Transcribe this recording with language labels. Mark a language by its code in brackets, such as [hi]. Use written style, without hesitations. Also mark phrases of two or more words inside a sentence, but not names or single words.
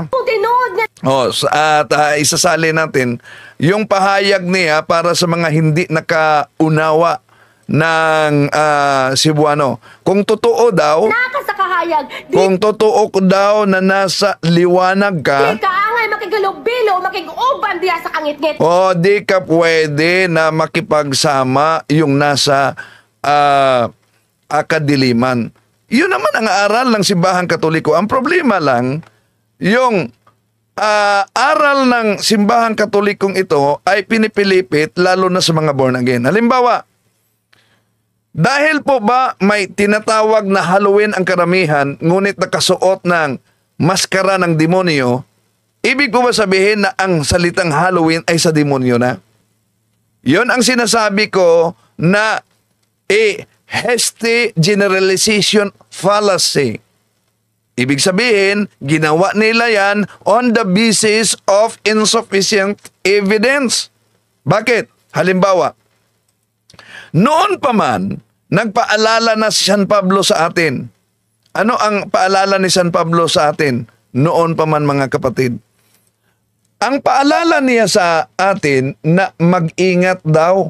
[ceb] Tinood nga. [tl] At isasali natin yung pahayag niya para sa mga hindi nakaunawa ng Cebuano. Kung totoo daw, [ceb] Naka sa kahayag. [tl] kung totoo daw na nasa liwanag ka, [ceb] Di ka angay makigulubilo, makiguban diya sa kangit-ngit. [tl] o di ka pwede na makipagsama yung nasa kadiliman. Yun naman ang aral ng simbahang Katoliko. Ang problema lang, yung aral ng simbahang Katolikong ito ay pinipilipit lalo na sa mga born again. Halimbawa, dahil po ba may tinatawag na Halloween ang karamihan, ngunit nakasuot ng maskara ng demonyo, ibig po ba sabihin na ang salitang Halloween ay sa demonyo na? Yon ang sinasabi ko na [en] hasty generalization fallacy. [tl] Ibig sabihin, ginawa nila yan [en] on the basis of insufficient evidence. [tl] Bakit? Halimbawa, noon pa man, nagpaalala na si San Pablo sa atin. Ano ang paalala ni San Pablo sa atin? Noon pa man, mga kapatid. Ang paalala niya sa atin na mag-ingat daw.